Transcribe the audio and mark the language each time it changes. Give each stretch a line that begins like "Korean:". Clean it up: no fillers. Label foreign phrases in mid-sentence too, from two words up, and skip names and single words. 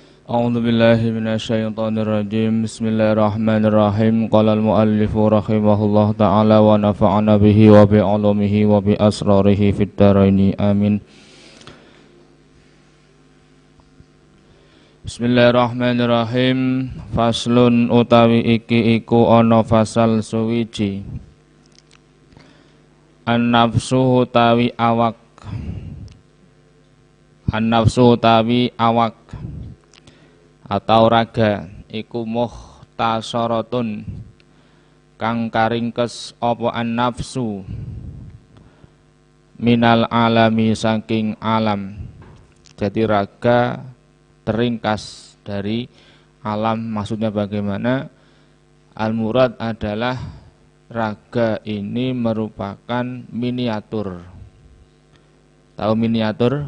Arabic: أعوذ بالله من الشيطان الرجيم بسم الله الرحمن الرحيم. قال المؤلف رحمه الله تعالى ونفعنا به وبعلومه وبأسراره في الدارين آمين. بسم الله الرحمن الرحيم.
Javanese: Faslun utawi iki iku ana fasal suwiji. An-nafsu utawi awak. An-nafsu utawi awak atau raga iku mukhtasaratun kang karingkes apa
Arabic: النفس من العالم
Javanese: saking alam.
Indonesian: Jadi raga teringkas dari alam. Maksudnya bagaimana? Al-murad adalah raga ini merupakan miniatur. Tahu miniatur?